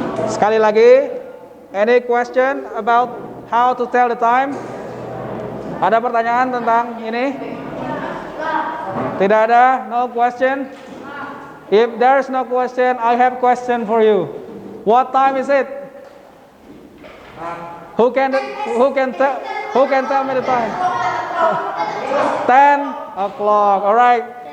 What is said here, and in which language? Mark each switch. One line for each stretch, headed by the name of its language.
Indonesian: Sekali lagi,
English: any question about how to tell the time?
Indonesian: Ada pertanyaan tentang ini? Tidak ada?
English: No question? If there's no question, I have question for you. What time is it? Who can tell me the time? 10 o'clock. All right.